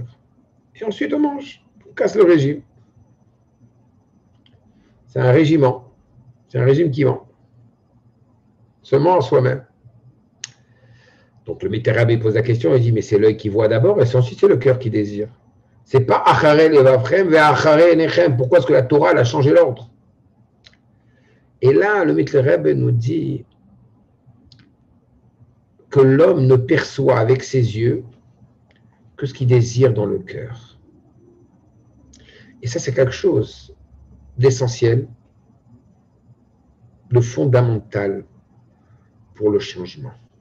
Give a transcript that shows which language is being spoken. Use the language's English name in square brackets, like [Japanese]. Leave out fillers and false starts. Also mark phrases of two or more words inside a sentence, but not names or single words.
[French] Et ensuite, on mange. On casse le régime. C'est un régiment. C'est un régime qui ment. Seulement en soi-même. Donc, le Mittler Rebbe pose la question. Il dit, mais c'est l'œil qui voit d'abord et ensuite, c'est le cœur qui désire. C'est pas [Hebrew] אחרי לבבכם ואחרי עיניכם. [French] Pourquoi est-ce que la Torah elle a changé l'ordre? Et là, le Mittler Rebbe nous dit que l'homme ne perçoit avec ses yeux que ce qu'il désire dans le cœur. Et ça, c'est quelque chose d'essentiel, de fondamental pour le changement.